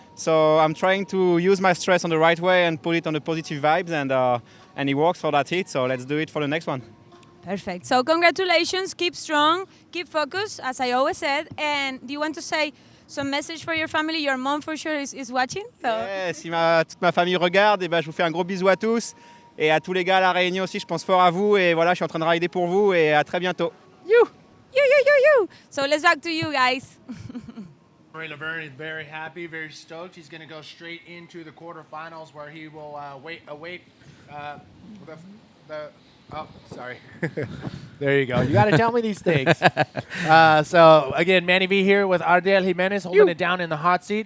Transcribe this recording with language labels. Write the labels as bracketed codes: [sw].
[en] So I'm trying to use my stress on the right way and put it on the positive vibes, and it works for that hit. So let's do it for the next one. Perfect. So congratulations. Keep strong. Keep focused, as I always said. And do you want to say some message for your family? Your mom for sure is watching. So. Yeah, [fr] si toute ma famille regarde, et ben, je vous fais un gros bisou à tous. Et à tous les gars à La Réunion aussi, je pense fort à vous. Et voilà, je suis en train de rider pour vous. Et à très bientôt. [en] You! You. So let's back to you guys. Laverne is very happy, very stoked. He's going to go straight into the quarterfinals where he will await oh, sorry. There you go. You got to tell me these things. So, again, Manny V here with Ardel Jimenez holding it down in the hot seat.